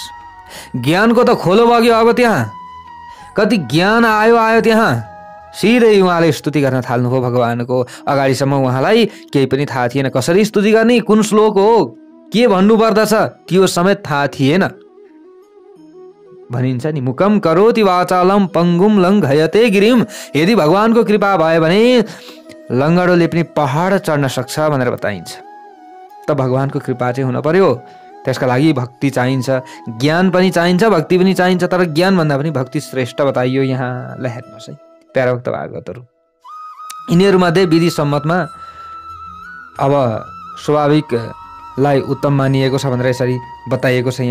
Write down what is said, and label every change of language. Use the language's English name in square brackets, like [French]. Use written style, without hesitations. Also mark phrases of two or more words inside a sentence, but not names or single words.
[Nepali] ज्ञानको त खोलो बग्यो, अब त्यहाँ कति ज्ञान आयो त्यहाँ, सिधै उहाँले स्तुति गर्न थाल्नुभयो भगवानको। अगाडिसम्म उहाँलाई केही पनि थाहा थिएन, कसरी स्तुति गर्ने, कुन श्लोक हो, के भन्नुपर्दछ त्यो समेत थाहा थिएन। भनिन्छ नि, [Sanskrit] मुखम करोति वाचालम पंगुम लङ्घयते गिरिम। [Nepali] यदि भगवानको कृपा भयो भने लङ्गडोले पनि पहाड चढ्न सक्छ भनेर बताइन्छ। त भगवानको कृपा चाहिँ हुन पर्यो, त्यसका लागि भक्ति चाहिन्छ, ज्ञान पनि चाहिन्छ, भक्ति पनि चाहिन्छ। तर ज्ञान भन्दा पनि भक्ति श्रेष्ठ बताइयो यहाँ। ल हेर्नुहोस् है प्यारा भक्त भागवतहरू, यिनीहरूमध्ये विधि सम्मतमा अब स्वाभाविकलाई उत्तम मानिएको छ भनेर यसरी बताइएको छ।